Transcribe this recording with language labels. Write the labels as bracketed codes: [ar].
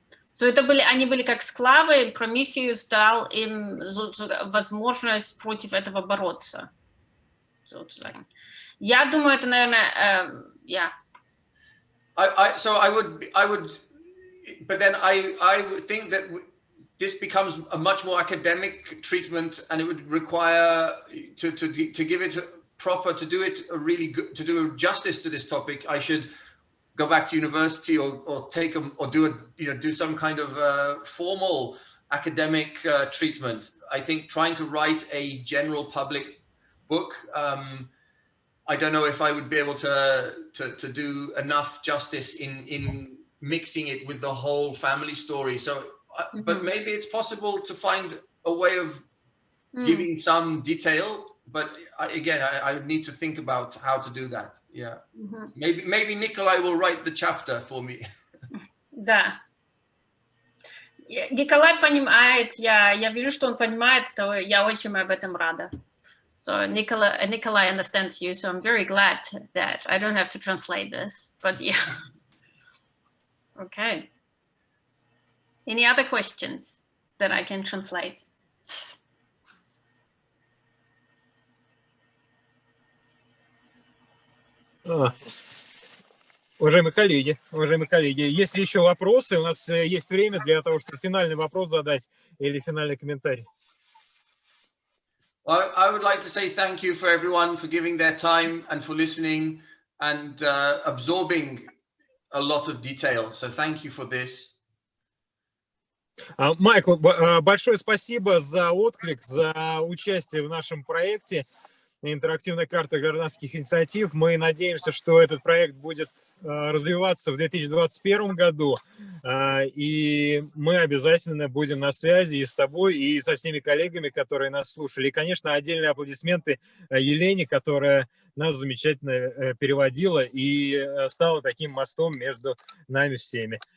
[ru] So они были как склавы, Прометеус дал им возможность против этого бороться. Я думаю, это, наверное, [en] I would, but then I would think that this becomes a much more academic treatment, and it would require to give it proper, to do it really good, to do justice to this topic. I should go back to university or take do some kind of formal academic treatment. I think trying to write a general public book, I don't know if I would be able to do enough justice in mixing it with the whole family story. So, but maybe it's possible to find a way of giving some detail. But again, I need to think about how to do that. Yeah, maybe Nikolai will write the chapter for me. [ru] Да. Николай понимает, я вижу, что он понимает, то я очень об этом рада. [en] So Nikolai understands you, so I'm very glad that I don't have to translate this. But yeah. Okay. Any other questions that I can translate? [ru] Уважаемые коллеги, если еще вопросы, у нас есть время для того, чтобы финальный вопрос задать или финальный комментарий. [en] Well, I would like to say thank you for everyone for giving their time and for listening and absorbing a lot of detail. So thank you for this. [ru] Майкл, большое спасибо за отклик, за участие в нашем проекте «Интерактивная карта гражданских инициатив». Мы надеемся, что этот проект будет развиваться в 2021 году, и мы обязательно будем на связи и с тобой, и со всеми коллегами, которые нас слушали. И, конечно, отдельные аплодисменты Елене, которая нас замечательно переводила и стала таким мостом между нами всеми.